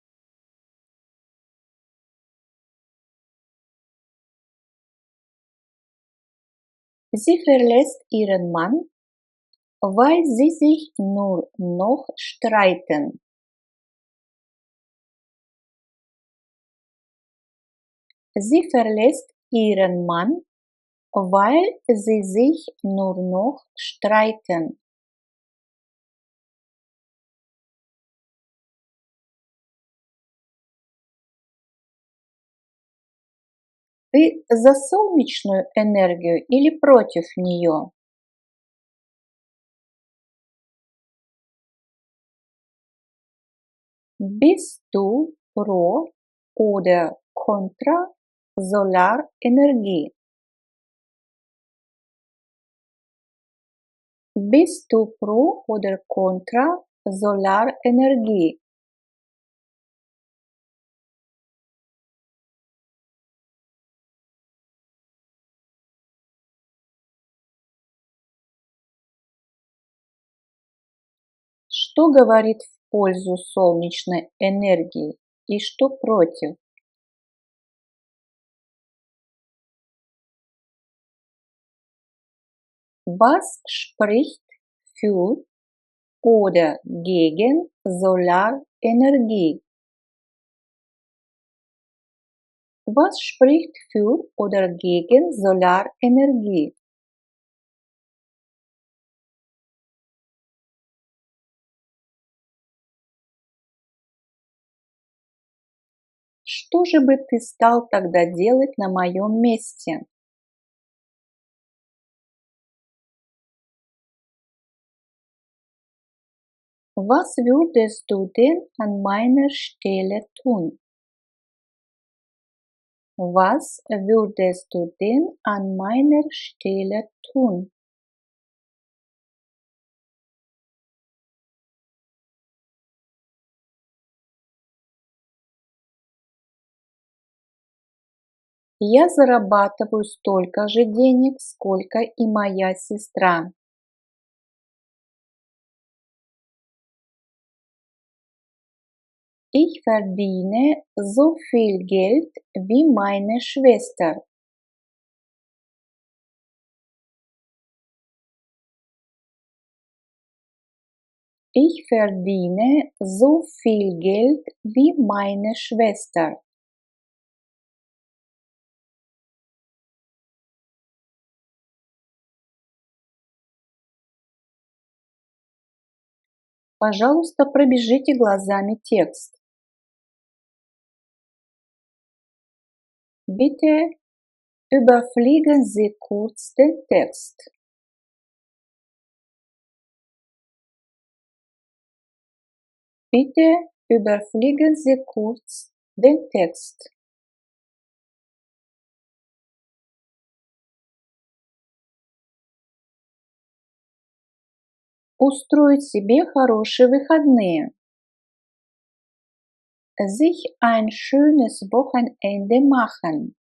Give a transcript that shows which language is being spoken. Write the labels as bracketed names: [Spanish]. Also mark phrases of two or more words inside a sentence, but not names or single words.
[German] Sie verlässt ihren Mann, weil sie sich nur noch streiten. Sie verlässt ihren Mann, weil sie sich nur noch streiten. [Russian] Ты за солнечную энергию или против нее? [German] Bist du pro oder contra Solarenergie? Bist du pro oder contra Solarenergie? [Russian] Что говорит в пользу солнечной энергии и что против? [German] Was spricht für oder gegen Solarenergie? Was spricht für oder gegen Solarenergie? [Russian] Что же бы ты стал тогда делать на моем месте? [German] Was würdest du denn an meiner Stelle tun? Was würdest du denn an meiner Stelle tun? [Russian] Я зарабатываю столько же денег, сколько и моя сестра. [German] Ich verdiene so viel Geld wie meine Schwester. Ich verdiene so viel Geld wie meine Schwester. [Russian] Пожалуйста, пробежите глазами текст. [German] Bitte überfliegen Sie kurz den Text. Bitte überfliegen Sie kurz den Text. [Russian] Устроить себе хорошие выходные. [German] Sich ein schönes Wochenende machen.